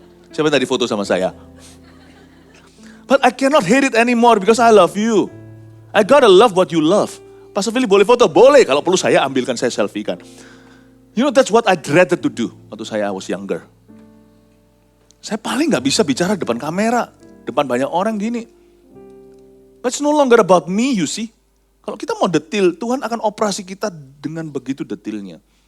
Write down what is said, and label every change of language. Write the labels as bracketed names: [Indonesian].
[Indonesian] Siapa tadi foto sama saya? [English] But I cannot hate it anymore because I love you. I gotta love what you love. [Indonesian] Pastor Philip boleh foto? Boleh. Kalau perlu saya ambilkan, saya selfie kan. [English] You know, that's what I dreaded to do [Indonesian] waktu saya [English] was younger. [Indonesian] Saya paling gak bisa bicara depan kamera, depan banyak orang gini. [English] But it's no longer about me, you see. [Indonesian] Kalau kita mau detil, Tuhan akan operasi kita dengan begitu detilnya.